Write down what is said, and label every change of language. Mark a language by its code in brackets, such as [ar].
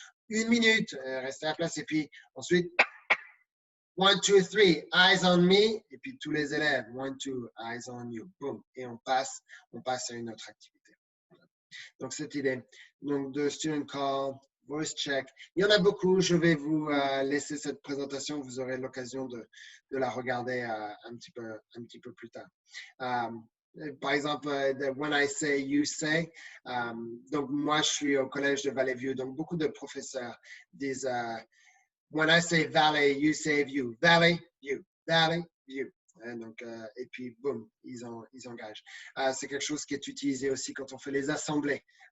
[fr] Donc, 1 minute, restez à la place et puis ensuite, 1, 2, 3, [en] eyes on me, [fr] et puis tous les élèves, 1, 2, [en] eyes on you, [fr] boom, et on passe à une autre activité. Donc, cette idée. Donc, de [en] student call, voice check. [fr] Il y en a beaucoup. Je vais vous laisser cette présentation. Vous aurez l'occasion de la regarder un petit peu plus tard. Par exemple, [en] when I say, you say. [fr] Donc, moi, je suis au collège de Valley View. Donc, beaucoup de professeurs disent [en] when I say Valley, you say View. Valley, View. [fr] Valley, View. Donc, et puis, boum, ils engagent. C'est quelque chose qui est utilisé aussi quand on fait les assemblées.